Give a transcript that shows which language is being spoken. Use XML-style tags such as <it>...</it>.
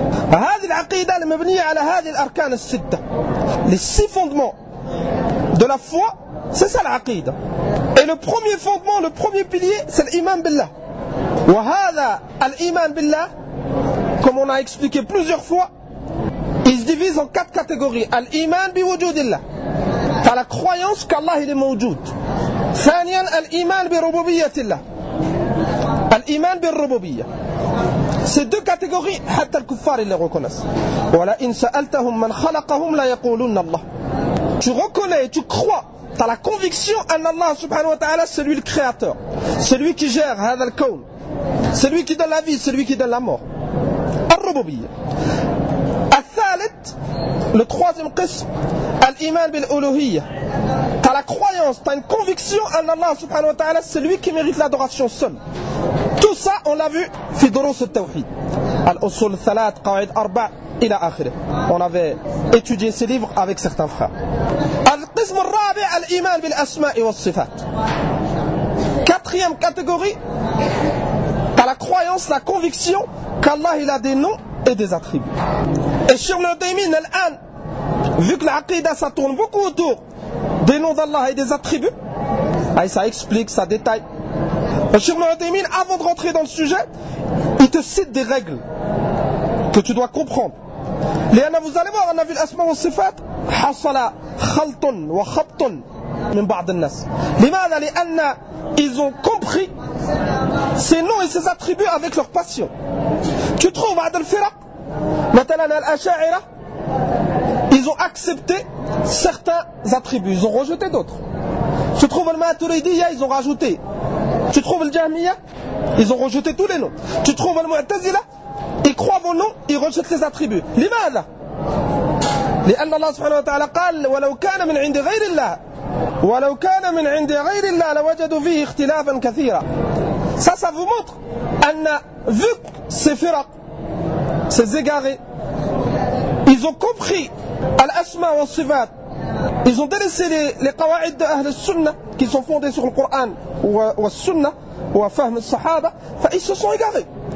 <ar>هذه العقيدة المبنية على هذه الأركان الستة للسي فوندمون</ar> <fr>de la foi, c'est ça</fr> <ar>العقيدة.</ar> <fr>Et le premier fondement, le premier pilier, c'est l'iman بالله.</fr> <ar>وهذا الإيمان بالله,</ar> <fr>comme on a expliqué plusieurs fois, il se divise en quatre catégories.</fr> <ar>الإيمان بوجود الله,</ar> <fr>c'est la croyance qu'Allah est موجود.</fr> <ar>ثانيا الإيمان بربوبية الله, الإيمان بالربوبية.</ar> <fr>Ces deux catégories,</fr> <ar>حتى الكفار اللي</ar> <fr>reconnaissent.</fr> <ar>ولئن سألتهم من خلقهم لا يقولون الله.</ar> <fr>Tu reconnais, tu crois, tu as la conviction en Allah subhanahu wa ta'ala, c'est lui le créateur, c'est lui qui gère هذا الكون, c'est lui qui donne la vie, c'est lui qui donne la mort.</fr> <ar>الربوبية. الثالث, le troisième قسم, الإيمان بالألوهية.</ar> <fr>Tu as la croyance, tu as une conviction en Allah subhanahu wa ta'ala, c'est lui qui mérite l'adoration seul. Tout ça, on l'a vu</fr> <ar>في دروس التوحيد. الأصول الثلاث, قواعد أربع, إلى آخره.</ar> <fr>On avait étudié ces livres avec certains frères.</fr> <ar>القسم الرابع, الإيمان بالأسماء والصفات.</ar> <fr>Quatrième catégorie, tu as la croyance, la conviction qu'Allah il a des noms et des attributs. Et sur le démine, الآن, vu que l'aqidah ça tourne beaucoup autour des noms d'Allah et des attributs, ça explique, ça détaille. Sur le démine, avant de rentrer dans le sujet, il te cite des règles que tu dois comprendre.</fr> <ar>لأن</ar> <fr>vous allez voir, on a vu</fr> <ar>الأسماء والصفات حصل خلط وخبط من بعض الناس.</ar> <fr>لماذا؟ لأن ils ont compris ces noms et ces attributs avec leur passion. Tu trouves</fr> <ar>بعض الفرق مثلا الأشاعرة,</ar> <fr>ils ont accepté certains attributs, ils ont rejeté d'autres. Tu trouves الماتريدية, ils ont rajouté. Tu trouves الجهمية, ils ont rejeté tous les noms. Tu trouves المعتزلة, ils croient vos noms, ils rejettent les attributs.</fr> <ar>لماذا؟ لأن الله سبحانه وتعالى قال ولو كان من عند غير الله ولو كان من عند غير الله لوجدوا فيه اختلافا كثيرا.</ar> <fr>Ça, ça vous montre أن vu ces فرق, ces égarés, ils ont compris الأسماء والصفات, ils ont délaissé les قواعد de أهل السنة qui sont fondées sur le Coran</fr> <ar>والسنة وفهم الصحابة,</ar> <fr>فإيه se sont égarés.</fr>